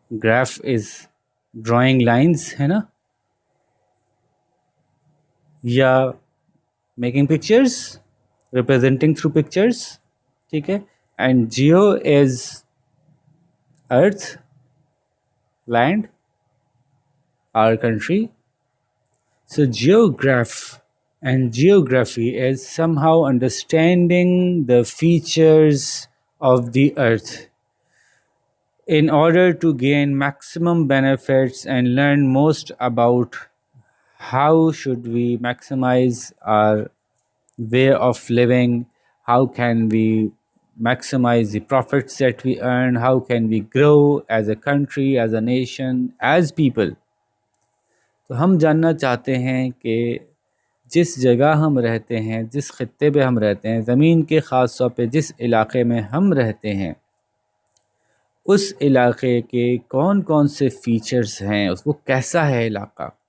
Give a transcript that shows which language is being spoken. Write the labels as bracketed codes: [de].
[en] graph is drawing lines [ur] ہے نا، یا [en] making pictures, representing through pictures, [ur] ٹھیک ہے. [en] And geo is earth, land, our country. So geograph and geography is somehow understanding the features of the earth in order to gain maximum benefits and learn most about how should we maximize our way of living, how can we maximize the profits that we earn, how can we grow as a country, as a nation, as people. [ur] تو ہم جاننا چاہتے ہیں کہ جس جگہ ہم رہتے ہیں، جس خطے پہ ہم رہتے ہیں، زمین کے خاص طور پہ جس علاقے میں ہم رہتے ہیں، اس علاقے کے کون کون سے فیچرز ہیں، وہ کیسا ہے علاقہ.